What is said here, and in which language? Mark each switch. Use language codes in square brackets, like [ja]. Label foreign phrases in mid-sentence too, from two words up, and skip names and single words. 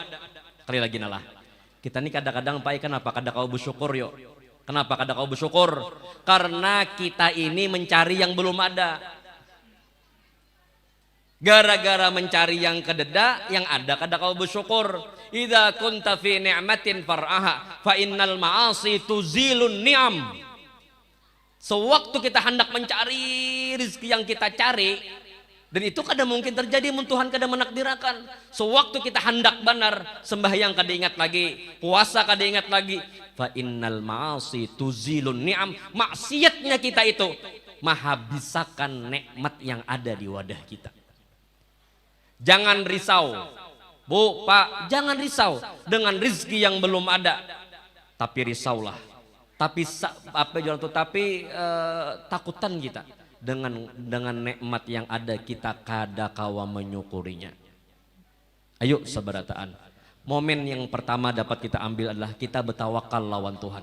[bjn] Kali lagi nalah. Kita ini kadang-kadang Pak, kenapa kada kau bersyukur yuk? Kenapa kada kau bersyukur? Karena kita ini mencari yang belum ada. Gara-gara mencari yang kededa, yang ada kada kau bersyukur. [ar] إذا كنت في نعمة فارعها فإن المعاصي تزيل النعم. [bjn] Sewaktu kita hendak mencari rezeki yang kita cari, dan itu kada mungkin terjadi mun Tuhan kada menakdirakan. Sewaktu kita hendak benar, sembahyang kada ingat lagi, puasa kada ingat lagi, [ar] فإن المعاصي تزيل النعم. [bjn] Maksiatnya kita itu menghabiskan nikmat yang ada di wadah kita. Jangan risau, Bu, Pak, jangan risau dengan rizki yang belum ada. Tapi risaulah. Tapi takutan kita dengan nikmat yang ada, kita kada kawa menyukurinya. Ayo seberataan. Momen yang pertama dapat kita ambil adalah kita bertawakal lawan Tuhan.